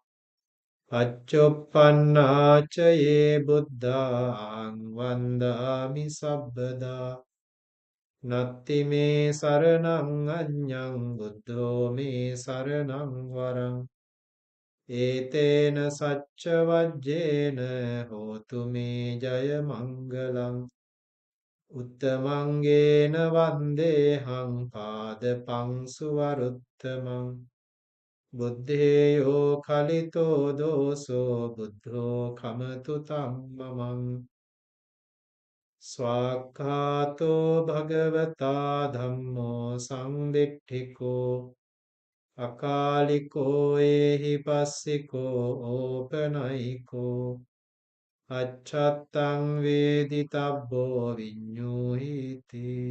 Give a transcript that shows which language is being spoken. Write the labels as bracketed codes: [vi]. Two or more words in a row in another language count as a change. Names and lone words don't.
[pi] අච්චුප්පන්නාච යේ බුද්ධාං වන්දාමි සබ්බදා නත්ති මේ සරණං අඤ්ඤං බුද්ධෝ මේ සරණං වරං ඒතේන සච්ච වජ්ජේන හෝතු මේ ජය මංගලං උත්තමංගේන වන්දේහං පාදපං සුවරුත්තමං බුද්ධේයෝ කලිතෝ දෝසෝ බුද්ධෝ කමතු තම්මමං ස්වාක්ඛාතෝ භගවතා ධම්මෝ සංදිට්ඨිකෝ අකාලිකෝ ඒහි පස්සිකෝ ඕපනයිකෝ අච්ඡත්තං වේදිතබ්බෝ විඤ්ඤූහිති